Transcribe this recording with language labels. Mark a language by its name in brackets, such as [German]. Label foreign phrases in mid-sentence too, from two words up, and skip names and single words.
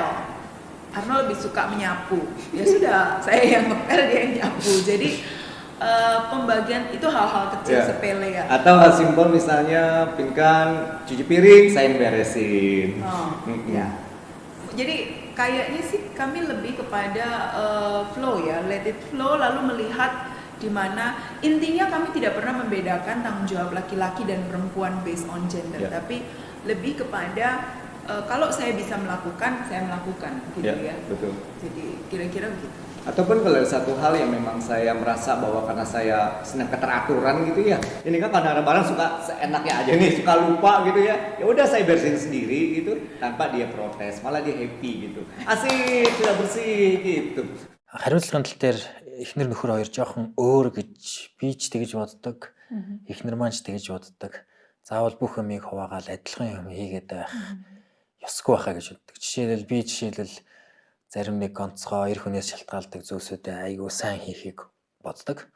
[Indonesian] Arno lebih suka menyapu. Ya sudah, saya yang ngepel dia yang nyapu. Jadi pembagian itu hal-hal kecil sepele ya. Atau hal simpel misalnya Pinkan cuci piring, saya yang beresin. Ya. Jadi kayaknya sih kami lebih kepada flow ya, [English] let it flow, [Indonesian] lalu melihat di mana intinya kami tidak pernah membedakan tanggung jawab laki-laki dan perempuan [English] based on gender, [Indonesian] tapi lebih kepada kalau saya bisa melakukan, saya melakukan gitu ya. Betul. Jadi kira-kira begitu. Ataupun kalau ada satu hal yang memang saya merasa bahwa karena saya senang keteraturan gitu ya, ini kan kadang-kadang suka seenaknya aja nih, suka lupa gitu ya. Ya udah saya bersihin sendiri gitu tanpa dia protes, malah dia happy gitu. Asik, sudah bersih gitu. [Mongolian] Хариуцлагын тал дээр эхнэр нөхөр хоёр жоохон өөр гэж би ч тэгэж боддог. Эхнэр маань ч тэгэж боддог. Заавал бүх юмыг хуваагаал адилхан юм хийгээд байх ёсгүй байхаа гэж боддог. Жишээлбэл зарим нэг ганцгой эр хүнээс шалтгаалдаг зүйлсүүдээ айгүй сайн хийхийг боддог.